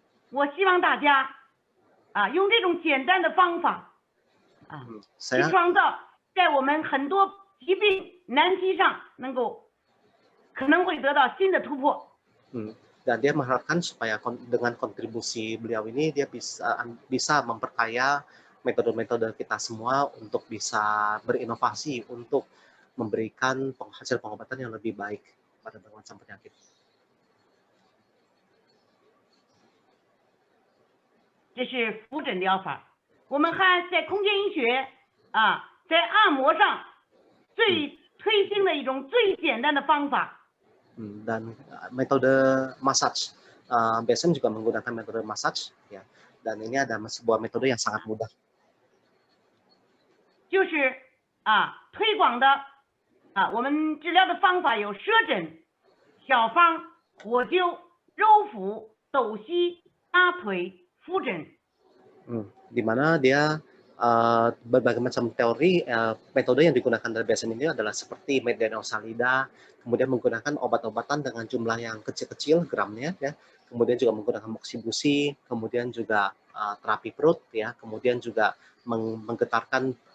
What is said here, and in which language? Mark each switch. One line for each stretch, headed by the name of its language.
Chinese: 我希望大家用这种简单的方法去
Indonesian: Saya
Chinese: 创造在我们很多疾病难题上可能会得到新的突破。
Indonesian: Dan dia mengharapkan supaya dengan kontribusi beliau ini dia bisa memperkaya metode-metode kita semua untuk bisa berinovasi untuk memberikan hasil pengobatan yang lebih baik pada berbagai macam penyakit.
Chinese: 这是肤疹疗法。我们还在空间医学在按摩上最推行的一种最简单的方法。
Indonesian: Dan metode massage, biasanya juga menggunakan metode massage ya. Dan ini ada sebuah metode yang sangat mudah.
Chinese: 就是推广的我们治疗的方法有舌诊、小方、火灸、揉腹、抖膝、拉腿、肤疹。
Indonesian: Di mana dia berbagai macam teori metode yang digunakan dari biasanya ini adalah seperti medianosalida, kemudian menggunakan obat-obatan dengan jumlah yang kecil-kecil gramnya ya, kemudian juga menggunakan moksibusi, kemudian juga terapi perut ya, kemudian juga menggetarkan